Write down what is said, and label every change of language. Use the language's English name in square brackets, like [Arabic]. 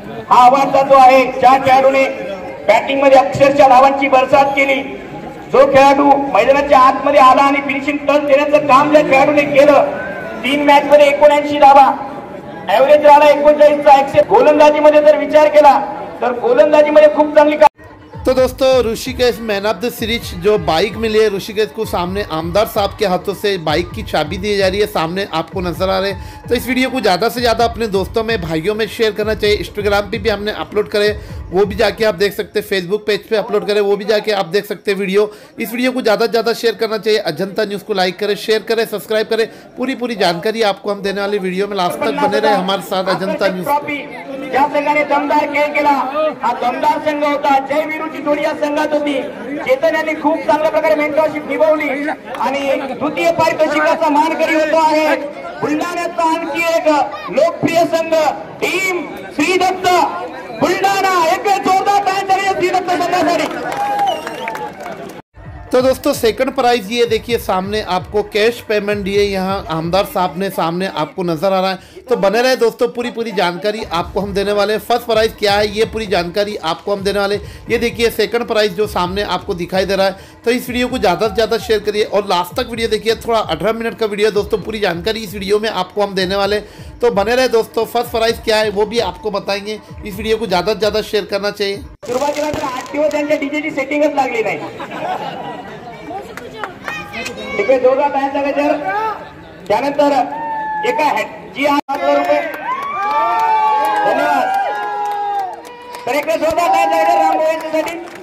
[Marathi] हा अवॉर्ड जातो आहे ज्या खेळाडूने बॅटिंग मध्ये अक्षरशः धावांची बरसात केली. जो खेळाडू मैदानाच्या आतमध्ये आला आणि फिनिशिंग टच देण्याचं काम ज्या खेळाडूने केलं. 3 मॅच मध्ये 79 धावा, ऍव्हरेज राहिला 39चा 100. गोलंदाजीमध्ये जर विचार केला तर गोलंदाजीमध्ये खूप चांगली. [Hindi] तो दोस्तों Rishikesh man of the series जो बाइक मिली है ऋषिकेश को सामने आमदार साहब के हाथों से बाइक की चाबी दी जा रही है, सामने आपको नजर आ रहे हैं. तो इस वीडियो को ज़्यादा से ज़्यादा अपने दोस्तों में भाइयों में शेयर करना चाहिए. इंस्टाग्राम पे भी हमने अपलोड करे, वो भी जाके आप देख सकते हैं. फेसबुक पेज पे अपलोड करें, वो भी जाके आप देख सकते हैं वीडियो. इस वीडियो को ज़्यादा से ज़्यादा शेयर करना चाहिए. अजंता न्यूज़ को लाइक करें, शेयर करें, सब्सक्राइब करें. पूरी जानकारी आपको हम देने वाली वीडियो में लास्ट तक बने रहे हमारे साथ अजंता न्यूज़. [Marathi] या संघाने दमदार खेळ केला. हा दमदार संघ होता. जय वीरूची जोडी या संघात होती. चेतन यांनी खूप चांगल्या प्रकारे मेंटरशिप निभावली आणि द्वितीय पारितोषिकाचा मानकरी होतो आहे बुलढाण्याचा आणखी एक लोकप्रिय संघ टीम श्री दत्त बुलढाणा. एक जोरदार टाळ्या श्री दत्त संघासाठी. [Hindi] तो दोस्तों सेकंड प्राइज ये देखिए सामने आपको कैश पेमेंट दिए यहाँ आमदार साहब ने सामने आपको नजर आ रहा है. तो बने रहे दोस्तों, पूरी जानकारी आपको हम देने वाले हैं. फर्स्ट प्राइज क्या है ये पूरी जानकारी आपको हम देने वाले. ये देखिए सेकंड प्राइज जो सामने आपको दिखाई दे रहा है. तो इस वीडियो को ज़्यादा से ज़्यादा शेयर करिए और लास्ट तक वीडियो देखिए. थोड़ा 18 मिनट का वीडियो दोस्तों, पूरी जानकारी इस वीडियो में आपको हम देने वाले. तो बने रहे दोस्तों, फर्स्ट प्राइज क्या है वो भी आपको बताएंगे. इस वीडियो को ज़्यादा से ज़्यादा शेयर करना चाहिए. [Marathi] सुरुवातीला 8 दिवस त्यांच्या डीजेची सेटिंगच लागली नाही. ठीक आहे, जोरदार टाळ्यांचा गजर. त्यानंतर एका जी 8,000 रुपये. धन्यवाद. तर एक जोरदार टाळ्यांचा गजर रामभाऊ यांच्यासाठी.